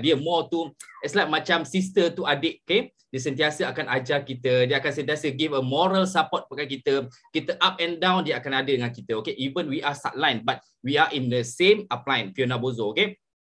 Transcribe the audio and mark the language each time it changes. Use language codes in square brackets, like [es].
[ms] Dia more tu, [en] it's like [ms] macam sister tu adik, okay. Dia sentiasa akan ajar kita, dia akan sentiasa [en] give a moral support [ms] kepada kita. Kita [en] up and down, [ms] dia akan ada dengan kita, okay. [en] Even we are sideline, but we are in the same upline, Fiona Bozo, okay.